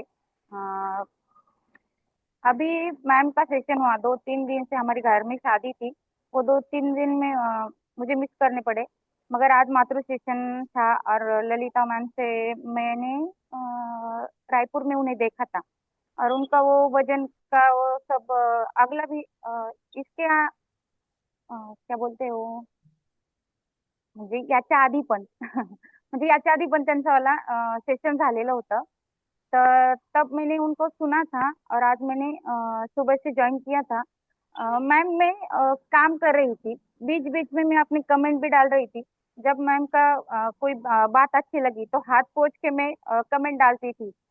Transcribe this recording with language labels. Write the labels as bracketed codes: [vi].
[hi] अ, अभी मैम का सेशन हुआ, 2-3 दिन से हमारे घर में शादी थी। वो 2-3 दिन में मुझे मिस करने पड़े। मगर आज मातृ सेशन था और ललिता मैम से मैंने रायपुर में उन्हें देखा था। और उनका वो वजन का वो सब अगला भी इसके क्या बोलते हो, [mr] म्हणजे याच्या आधी पण म्हणजे याच्या आधी पण त्यांचा वाला सेशन झालेलं होतं। [hi] तो तब मैंने उनको सुना था और आज मैंने सुबह से ज्वाइन किया था। मैम मैं काम कर रही थी, बीच बीच में मैं अपनी कमेंट भी डाल रही थी। जब मैम का कोई बात अच्छी लगी तो हाथ पोंछ के मैं कमेंट डालती थी।